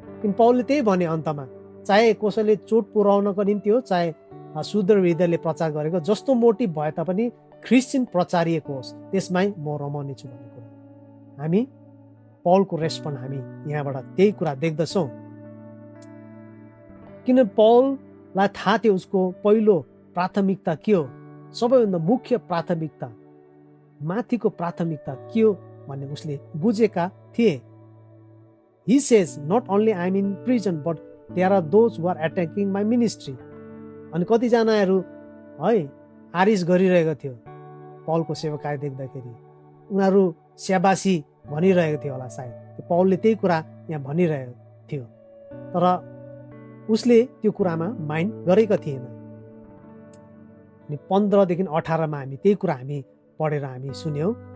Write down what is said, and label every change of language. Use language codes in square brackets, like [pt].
[ne] किन पौलले त्यही भने अन्तमा, चाहे कसैले चोट पुर्याउनको निम्ति हो चाहे शुद्ध हृदयले प्रचार गरेको, जस्तो मोटिभ भए तापनि ख्रीष्ट चाहिँ प्रचारिएको होस् त्यसमै म रमाउने छु भन्ने कुरा हामी पौलको रेस्पोन्स हामी यहाँबाट त्यही कुरा देख्दछौँ। किन पौललाई थाहा थियो उसको पहिलो प्राथमिकता के हो, सबैभन्दा मुख्य प्राथमिकता, माथिको प्राथमिकता के हो भन्ने उसले बुझेका थिए। [en] He says, not only I am in prison, but there are those who are attacking my ministry. [ne] अनि कतिजनाहरू है आरिस गरिरहेको थियो पौलको सेवकाई देख्दाखेरि, उनीहरू स्याबासी भनिरहेको थियो होला सायद, पौलले त्यही कुरा यहाँ भनिरहेको थियो। तर उसले त्यो कुरामा माइन्ड गरेको थिएन। अनि 15 देखि 18 हामी त्यही कुरा हामी पढेर हामी सुन्यौँ।